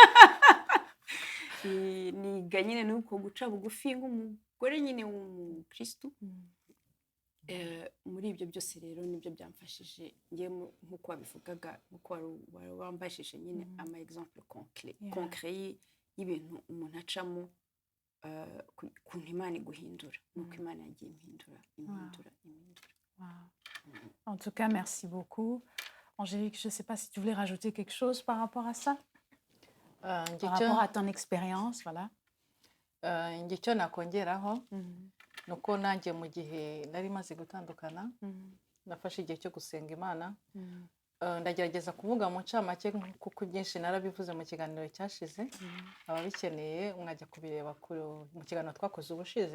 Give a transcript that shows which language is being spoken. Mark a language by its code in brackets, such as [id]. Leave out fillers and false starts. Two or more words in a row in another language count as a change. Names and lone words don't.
[rw] niga nyine nuko guca bugufi nk'umugore nyine w'umukristo muri ibyo byose rero nibyo byamfashije ngiye nk'uko wabivugaga nk'uko wambashije nyine ama [fr] exemple concret [rw] y'ibintu umuntu acamo kuntu Imana iguhindura nuko Imana yagiye impindura. [fr] En tout cas, merci beaucoup. Angélique, je ne sais pas si tu voulais rajouter quelque chose par rapport à ça, par rapport à ton expérience, voilà. [rw] Icyo nakongeraho nuko nanjye mu gihe nari maze gutandukana nafashe igihe cyo gusenga Imana ndagerageza kuvuga mu ncamake kuko byinshi narabivuze mu kiganiro cyashize ababikeneye mwajya kubireba mu kiganiro twakoze ubushize.